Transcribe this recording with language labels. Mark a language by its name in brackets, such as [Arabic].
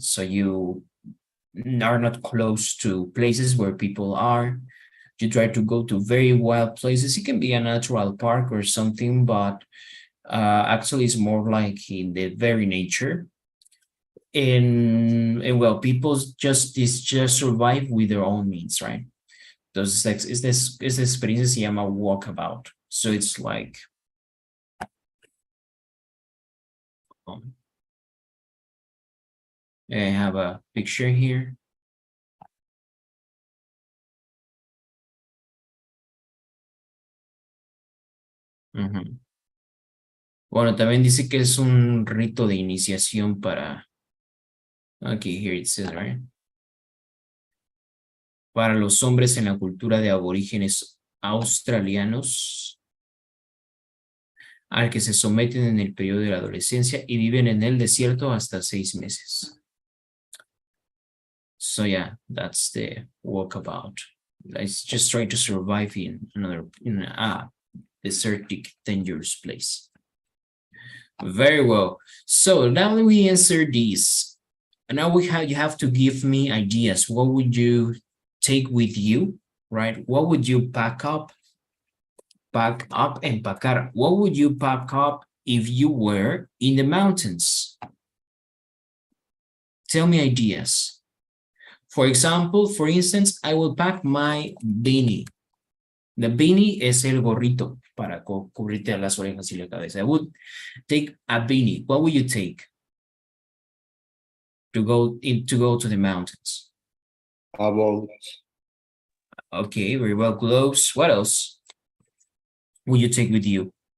[English] So you are not close to places where people are. You try to go to very wild places. It can be a natural park or something, but actually it's more like in the very nature. And well, people just survive with their own means, right? [Spanish] Entonces, esta experiencia se llama walkabout. [English] So it's like, I have a picture here. [Spanish] Bueno, también dice que es un rito de iniciación para, [English] okay, here it says, right? [Spanish] Para los hombres en la cultura de aborígenes australianos, al que se someten en el periodo de la adolescencia y viven en el desierto hasta 6 meses. [English] So yeah, that's the walkabout. It's just trying to survive in a desertic, dangerous place. Very well. So now that we answer these, and now you have to give me ideas. What would you take with you, right? What would you pack up, and pacar? What would you pack up if you were in the mountains? Tell me ideas. For example, for instance, I will pack my beanie. [Spanish] The beanie es el gorrito para cubrirte las orejas y la cabeza. [English] I would take a beanie. What would you take to go to the mountains? A boat. Okay, very well. Gloves. What else would you take with you?